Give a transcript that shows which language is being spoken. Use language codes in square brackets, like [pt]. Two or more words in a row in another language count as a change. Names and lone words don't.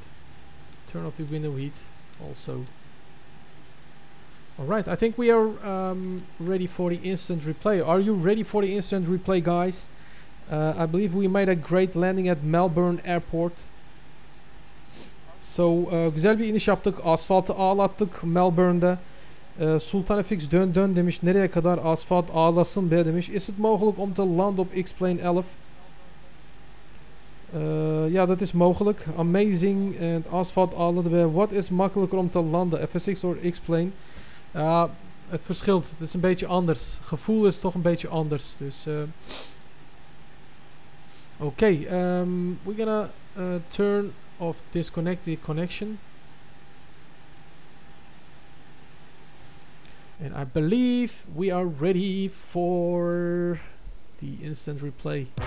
[en] Turn off the window heat also. Alright, I think we are ready for the instant replay. Are you ready for the instant replay, guys? I believe we made a great landing at Melbourne Airport. So, [tr] güzel bir iniş yaptık. Asfaltı ağlattık Melbourne'de. Sultan FX dön demiş. Nereye kadar asfalt ağlasın be demiş. [nl] Is het mogelijk om te landen op X-Plane 11? Ja, dat is mogelijk. Amazing en [tr] asfalt ağladı be. [nl] Wat is makkelijker om te landen? FSX of X-Plane? Ja, het verschilt. Het is een beetje anders. Gevoel is toch een beetje anders. Dus... [en] Okay, we're gonna turn off, disconnect the connection, and I believe we are ready for the instant replay.